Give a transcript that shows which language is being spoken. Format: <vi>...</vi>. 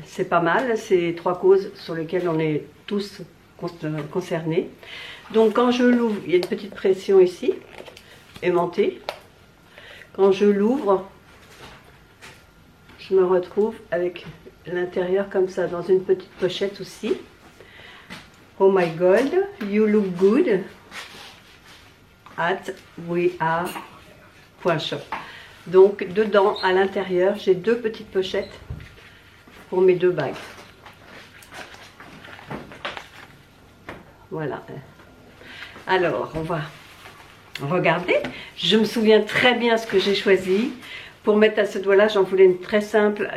<fr>C'est pas mal, c'est 3 causes sur lesquelles on est tous concernés. Donc quand je l'ouvre, il y a une petite pression ici, aimantée. Quand je l'ouvre, je me retrouve avec l'intérieur comme ça, dans une petite pochette aussi.</fr> <en>Oh my God, you look good at weare.shop.</en> <fr>Donc dedans, à l'intérieur, j'ai 2 petites pochettes pour mes 2 bagues. Voilà. Alors, on va regarder. Je me souviens très bien ce que j'ai choisi. Pour mettre à ce doigt-là, j'en voulais une très simple.</fr>